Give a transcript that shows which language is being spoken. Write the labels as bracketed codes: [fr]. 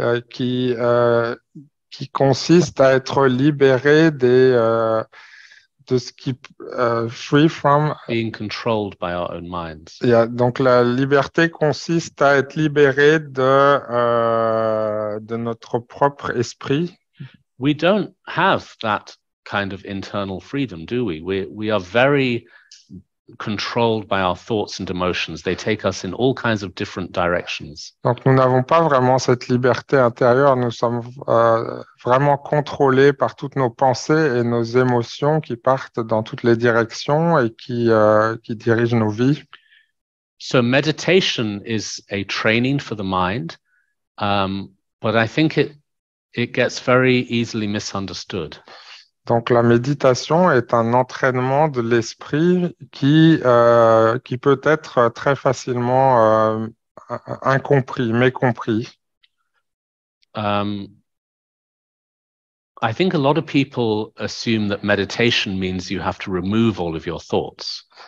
[fr] Qui consiste à être libéré de ce qui [en] free from being controlled by our own minds. [fr] Donc la liberté consiste à être libéré de notre propre esprit. [en] We don't have that kind of internal freedom, do we? We are very controlled by our thoughts and emotions. They take us in all kinds of different directions. [fr] Donc nous n'avons pas vraiment cette liberté intérieure. Nous sommes vraiment contrôlés par toutes nos pensées et nos émotions qui partent dans toutes les directions et qui dirigent nos vies. [en] So meditation is a training for the mind, but I think it gets very easily misunderstood. [fr] Donc la méditation est un entraînement de l'esprit qui peut être très facilement incompris, mécompris. [en] I think a lot of people assume that meditation means you have to remove all of your thoughts.